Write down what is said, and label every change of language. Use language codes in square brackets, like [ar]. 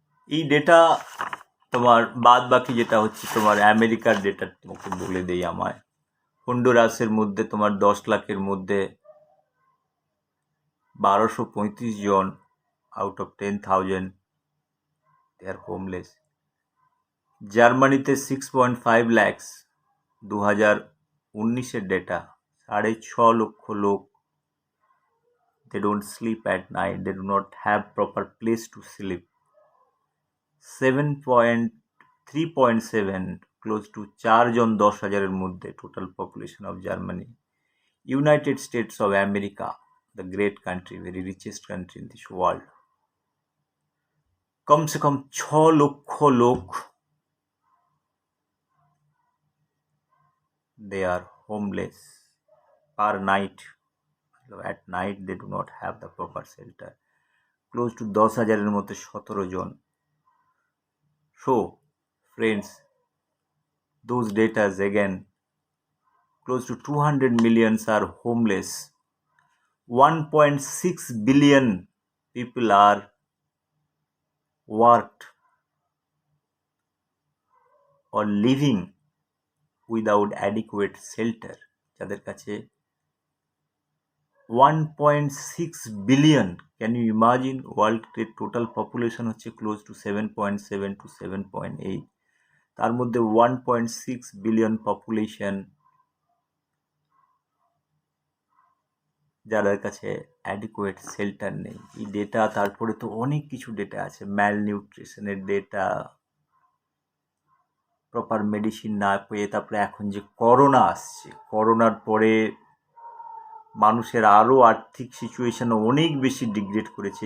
[bn] এই ডেটা তোমার বাদ বাকি যেটা হচ্ছে তোমার আমেরিকার ডেটা তোমাকে বলে দেই। আমায় হন্ডুরাসের মধ্যে তোমার 10 লাখের মধ্যে 1235 জন out of 10,000 [en] they are homeless. [bn] জার্মানিতে 6.5 lakhs, [en] 2019 [bn] ডেটা 6.5 লক্ষ লোক, [en] they don't sleep at night, they do not have proper place to sleep. [bn] 3.7 close to 4 জন 10,000-এর মধ্যে total population of Germany. [en] United States of America, the great country, very richest country in this world, [hi] कम से कम [en] 6 [bn] লক্ষ লোক [en] they are homeless per night. At night they do not have the proper shelter. Close to [bn] 10,000-এর মধ্যে 17 জন। [en] So friends, those data again, close to 200 millions are homeless. 1.6 billion people are worked or living without adequate shelter. [bn] যাদের কাছে [en] 1.6 billion, can you imagine? [bn] World total population হচ্ছে close two 7.7 to 7.8, তার মধ্যে 1.6 billion population যাদের কাছে adequate shelter নেই। এই data, তারপরে তো অনেক কিছু ডেটা আছে, ম্যাল নিউট্রিশনের ডেটা, প্রপার মেডিসিন না পেয়ে, তারপরে এখন যে করোনা আসছে, করোনার পরে মানুষের আরও আর্থিক সিচুয়েশন অনেক বেশি ডিগ্রেড করেছে।